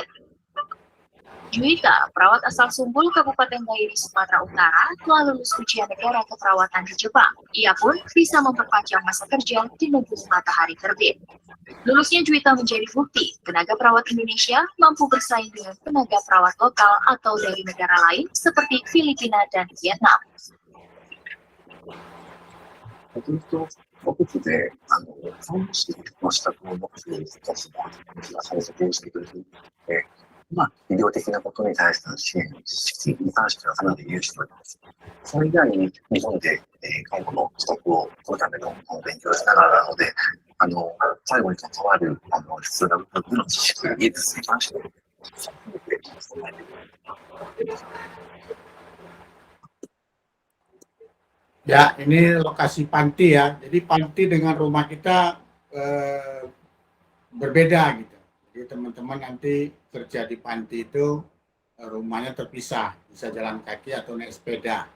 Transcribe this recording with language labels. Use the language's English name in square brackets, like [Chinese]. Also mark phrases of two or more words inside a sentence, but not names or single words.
[Indonesian] Juwita, perawat asal Sumbul, Kabupaten Dairi, Sumatera Utara, telah lulus ujian negara keperawatan di Jepang. Ia pun bisa memperpanjang masa kerja di negeri matahari terbit. Lulusnya Juwita menjadi bukti tenaga perawat Indonesia mampu bersaing dengan tenaga perawat lokal atau dari negara lain seperti Filipina dan Vietnam. [Japanese] ずっと僕で看護師の資格を持つ人たちが最初にしてくれていて、医療的なことに対しての支援に関してはかなり有しております。それ以外に日本で看護の資格を取るための勉強をしながらなので、最後に関わる必要な部分の知識、技術に関しても、 [Indonesian] Ya, ini lokasi panti ya. Jadi panti dengan rumah kita berbeda gitu. Jadi teman-teman nanti kerja di panti itu rumahnya terpisah, bisa jalan kaki atau naik sepeda.